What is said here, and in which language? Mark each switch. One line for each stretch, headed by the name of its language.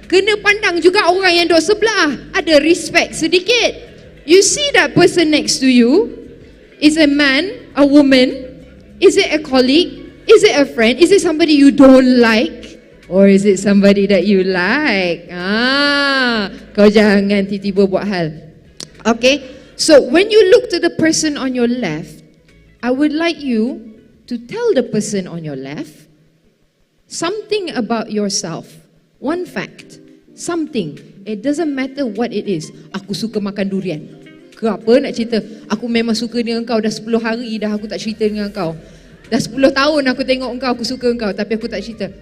Malay: Kena pandang juga orang yang duduk sebelah. Ada respect sedikit.
English: You see that person next to you? Is a man, a woman? Is it a colleague? Is it a friend? Is it somebody you don't like? Or is it somebody that you like?
Malay: Kau jangan tiba-tiba buat hal.
English: Okay, so when you look to the person on your left, I would like you to tell the person on your left something about yourself. One fact, something. It doesn't matter what it is.
Malay: Aku suka makan durian. Ke apa nak cerita? Aku memang suka dengan kau. Dah 10 hari dah aku tak cerita dengan kau. Dah 10 tahun aku tengok engkau, aku suka engkau, tapi aku tak cerita.